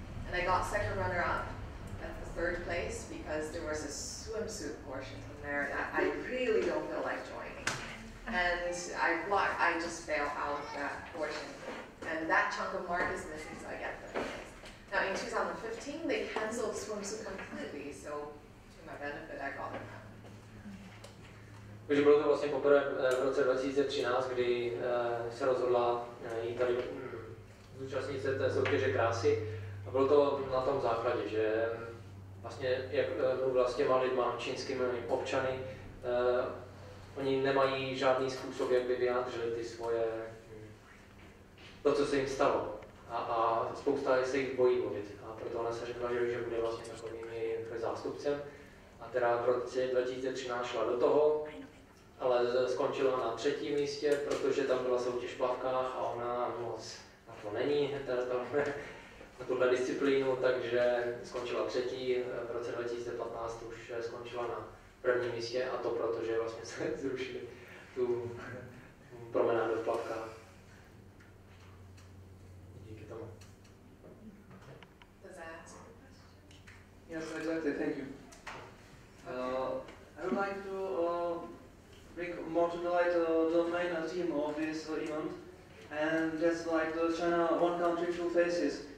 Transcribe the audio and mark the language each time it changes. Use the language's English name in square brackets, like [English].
[English] And I got second runner-up at the third place because there was a swimsuit portion from there that I really don't feel like joining. And I just fell out of that portion. And that chunk of mark is missing, so I get third place. Now in 2015, they canceled swimsuit completely, so to my benefit, I got it. [Czech] Takže bylo to vlastně poprvé v roce 2013, kdy se rozhodla jít tady zúčastnit se té soutěže krásy. A bylo to na tom základě, že vlastně, jak mluvila s těma lidma, čínskými občany, oni nemají žádný způsob, jak by vyjádřili ty svoje, to, co se jim stalo. A spousta se jich bojí mluvit. A proto ona se řekla, že bude vlastně takovým zástupcem. A teda v roce 2013 šla do toho, ale skončila na 3. místě, protože tam byla soutěž v plavkách a ona moc na to není, na tuhle disciplínu, takže skončila 3. V roce 2015 už skončila na 1. místě a to proto, že vlastně se zrušili tu promenádu v plavkách. Díky tomu. [English] Does that answer the question? Yes, exactly. Thank you. I would like to bring more to the light the main theme of this event, and that's like the China one country, two faces.